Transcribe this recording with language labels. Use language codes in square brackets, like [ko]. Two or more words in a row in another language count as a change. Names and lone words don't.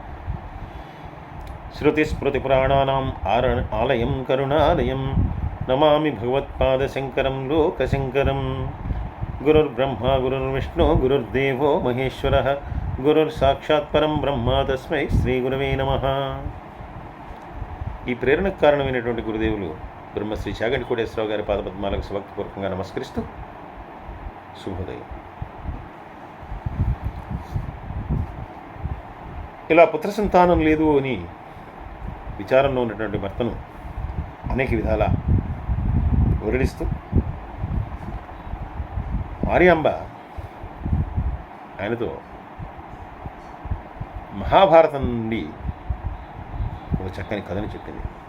[sa] श्रुतिस्मृतिपुराणानाम् आलयं करुणालयं नमामि भगवत्पादशङ्करं लोकशङ्करं। गुरुर्ब्रह्मा गुरुर्विष्णु गुरुर्देवो महेश्वरः गुरुर्साक्षात् परं ब्रह्म तस्मै శ్రీగురవే నమః। [te] ఈ ప్రేరణకు కారణమైనటువంటి గురుదేవులు బ్రహ్మశ్రీ చాగంటి కోటేశ్వరరావు గారి పాదపద్మాలకు భక్తిపూర్వకంగా నమస్కరిస్తూ శుభోదయం. ఇలా పుత్ర సంతానం లేదు అని విచారంలో ఉన్నటువంటి భర్తను అనేక విధాల ఊరడిస్తూ మార్యాంబ ఆయనతో మహాభారతం నుండి ఒక చక్కని కథను చెప్పింది.